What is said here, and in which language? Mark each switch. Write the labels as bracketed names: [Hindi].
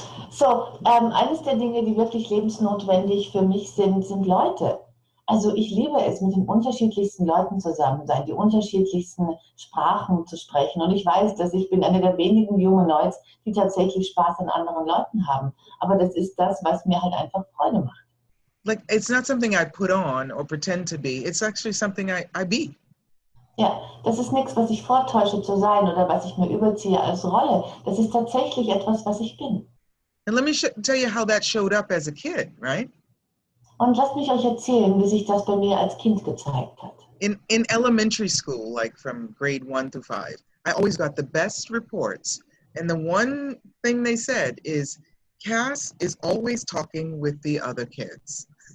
[German] So, eines der Dinge, die wirklich lebensnotwendig für mich sind Leute. Also ich liebe es, mit den unterschiedlichsten Leuten zusammen sein, die unterschiedlichsten Sprachen zu sprechen. Und ich weiß, dass ich bin eine der wenigen Humanoids, die tatsächlich Spaß an anderen Leuten haben. Aber das ist das, was mir halt einfach Freude macht. [English] Like, it's not something I put on or pretend to be. It's actually something I be. [German] Ja, das ist nichts, was ich vortäusche zu sein oder was ich mir überziehe als Rolle. Das ist tatsächlich etwas, was ich bin. [English] And let me tell you how that showed up as a kid, right? [German] Und lasst mich euch erzählen, wie sich das bei mir als Kind gezeigt hat. [English] In elementary school, like from grade 1 to 5, I always got the best reports. And the one thing they said is, Kass is always talking with the other kids.